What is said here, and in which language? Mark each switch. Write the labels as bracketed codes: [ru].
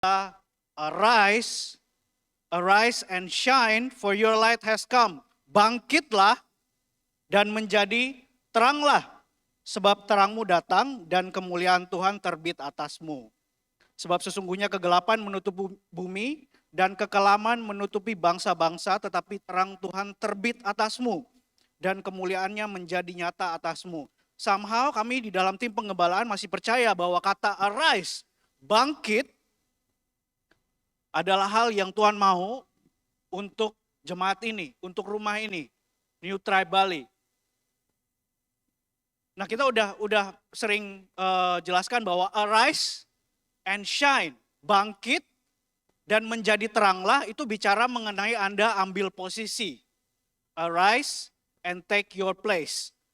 [en] Arise, arise and shine, for your light has come. [id] Bangkitlah dan menjadi teranglah, sebab terangmu datang dan kemuliaan Tuhan terbit atasmu. Sebab sesungguhnya kegelapan menutupi bumi dan kekelaman menutupi bangsa-bangsa, tetapi terang Tuhan terbit atasmu dan kemuliaannya menjadi nyata atasmu. [en] Somehow [id] kami di dalam tim pengembalaan masih percaya bahwa kata arise, bangkit, adalah hal yang Tuhan mau untuk jemaat ini, untuk rumah ini, New Tribe Bali. Nah, kita udah sering jelaskan bahwa [en] arise and shine, [id] bangkit dan menjadi teranglah, itu bicara mengenai Anda ambil posisi. [en] Arise and take your place.